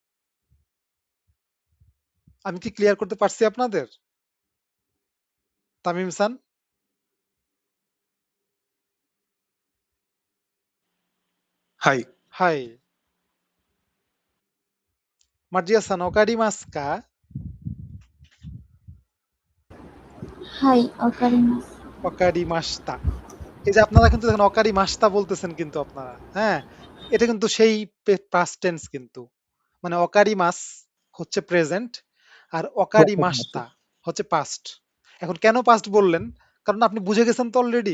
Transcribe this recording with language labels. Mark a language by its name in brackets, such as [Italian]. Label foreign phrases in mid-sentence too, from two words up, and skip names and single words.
[Bangla] আমি কি ক্লিয়ার করতে পারছি আপনাদের? তামিম সান? [Japanese] হাই はい。マルジアさん、わかりますか? はい、わかります。 ওকারিমাস্তা। [Bangla] এই যে আপনারা কিন্তু দেখেন অকারিমাস্তা বলতেছেন কিন্তু আপনারা, হ্যাঁ এটা কিন্তু সেই [English] past tense [Bangla] কিন্তু, মানে অকারিমাস হচ্ছে প্রেজেন্ট আর অকারিমাস্তা হচ্ছে পাস্ট। এখন কেন পাস্ট বললেন, কারণ আপনি বুঝে গেছেন তো অলরেডি।